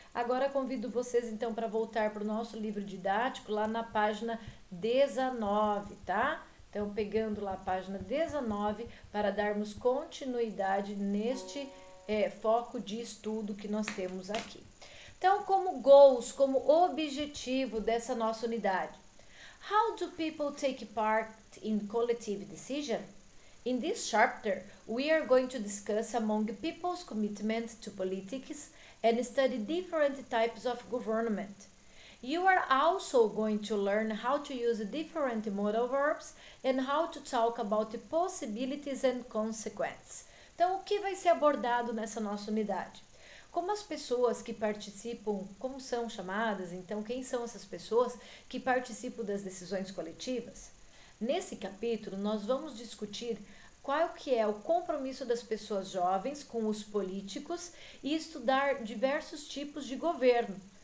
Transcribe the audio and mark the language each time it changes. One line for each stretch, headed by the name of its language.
Portuguese: Agora convido vocês então para voltar para o nosso livro didático lá na página 19, tá? Então, pegando lá a página 19 para darmos continuidade neste foco de estudo que nós temos aqui. Então, como goals, como objetivo dessa nossa unidade.
English: How do people take part in collective decision? In this chapter, we are going to discuss among people's commitment to politics and study different types of government. You are also going to learn how to use different modal verbs and how to talk about the possibilities and consequences.
Portuguese: Então, o que vai ser abordado nessa nossa unidade? Como as pessoas que participam, como são chamadas, então quem são essas pessoas que participam das decisões coletivas? Nesse capítulo, nós vamos discutir qual que é o compromisso das pessoas jovens com os políticos e estudar diversos tipos de governo.